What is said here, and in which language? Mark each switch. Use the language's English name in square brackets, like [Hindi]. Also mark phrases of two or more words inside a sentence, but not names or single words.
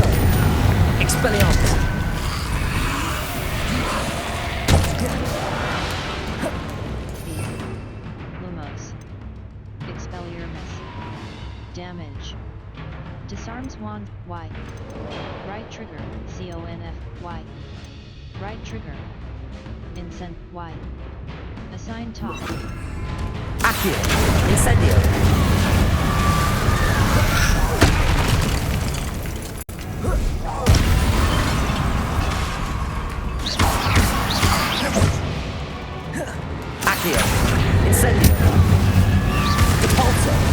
[English] Expelliarmus. Lumos. Expelliarmus. Damage. Disarms wand, Y. Right trigger, CONF, Y. Right trigger. Incend, Y. Assign top. Accio. Incendio. Accio. Incendio. Depulso.